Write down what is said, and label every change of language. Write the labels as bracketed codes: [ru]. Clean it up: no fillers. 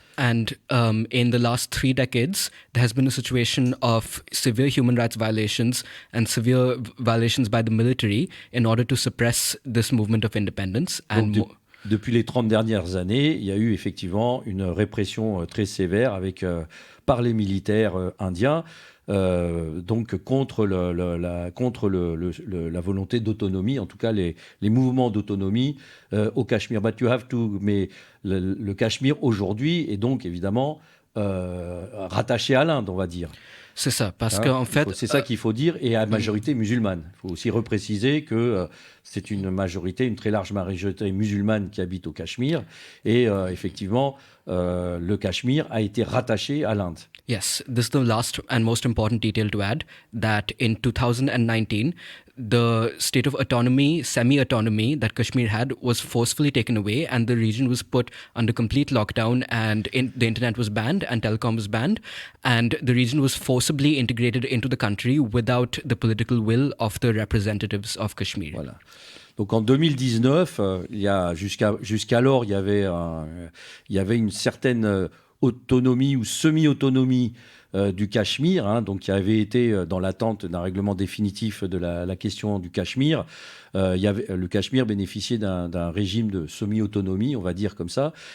[en] And in the last 3 decades, there has been a situation of severe human rights violations and severe violations by the military in order to suppress this movement of independence. [fr] Depuis les 30 dernières années, il y a eu effectivement une répression très sévère par les militaires indiens, donc contre la volonté d'autonomie, en tout cas les mouvements d'autonomie au Cachemire. Mais le Cachemire aujourd'hui est donc évidemment rattaché à l'Inde, on va dire. C'est ça, parce qu'en fait... C'est ça qu'il faut dire, et à majorité musulmane. Il faut aussi repréciser que c'est une très large majorité musulmane qui habite au Cachemire, et effectivement, le Cachemire a été rattaché à l'Inde. [en] Yes, this is the last and most important detail to add, that in 2019, the state of autonomy, semi-autonomy that Kashmir had was forcefully taken away, and the region was put under complete lockdown, and the internet was banned and telecom was banned, and the region was forcibly integrated into the country without the political will of the representatives of Kashmir. [fr] Voilà. Donc en 2019, jusqu'alors, il y avait une certaine autonomie ou semi-autonomie du Cachemire, donc qui avait été dans l'attente d'un règlement définitif de la question du Cachemire. Le Cachemire bénéficiait d'un régime de semi-autonomie, on va dire comme ça.